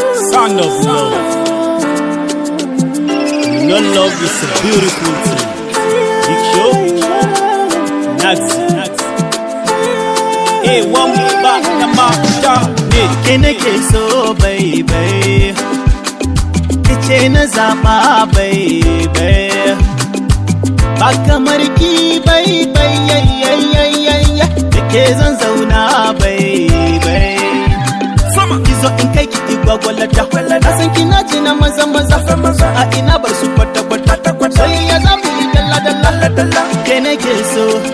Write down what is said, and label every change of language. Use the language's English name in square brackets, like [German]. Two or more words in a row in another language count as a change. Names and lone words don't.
[English] Son of love. No love is a beautiful thing. Big Show, Nazi. Eh, one back, the master. [Hausa] Eh. Ke nake so, baby. Ki ce na zaɓa, baby. Ba kamar ki, baby, yay, yay, yay, yay, yay. Da ke zan zauna, baby. Sama. Ki zo in kai ki, ki gwagwalada. Na san kina ji na maza, maza. Maza, maza. A ina bar su kwata, kwata, kwata. Soyayya za mu yi dalla, dalla. Dalla, dalla. Ke nake so.